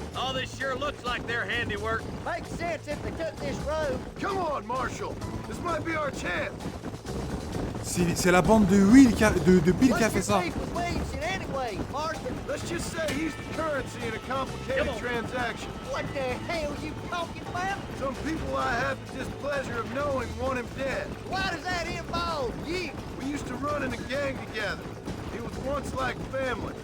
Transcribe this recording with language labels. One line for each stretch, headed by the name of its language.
English: All this sure looks like their handiwork. Makes sense if they took this road. Come on, Marshal. This might be our chance.
French: C'est la bande de Will de Bill qui a fait ça.
English: Anyway, Marshal. Let's just say he's the currency in a complicated transaction. What the hell are you talking about? Some people I have the displeasure of knowing want him dead. Why does that involve you? We used to run in a gang together. It was once like family.